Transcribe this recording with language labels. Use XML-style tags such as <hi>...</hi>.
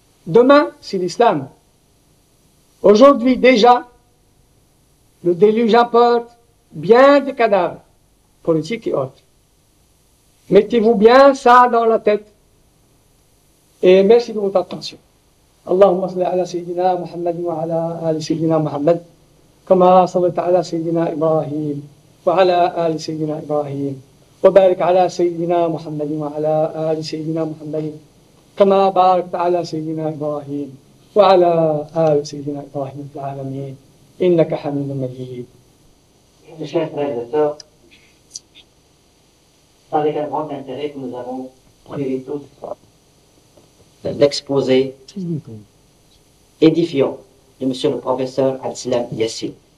<fr>Demain, c'est l'islam. Aujourd'hui déjà, le déluge apporte bien des cadavres, politiques et autres. Mettez-vous bien ça dans la tête. Et merci de votre attention.</fr> <ar>اللهم صل على سيدنا محمد وعلى آل سيدنا محمد كما صليت على سيدنا إبراهيم وعلى آل سيدنا إبراهيم وبارك على سيدنا محمد وعلى آل سيدنا محمد كما باركت على سيدنا إبراهيم وعلى آل سيدنا إبراهيم في العالمين إنك حميد مجيد.</ar> <fr>Mes chers frères et sœurs, avec un grand intérêt que nous avons suivi tous l'exposé édifiant de monsieur le professeur Al-Islam Yassine.</fr>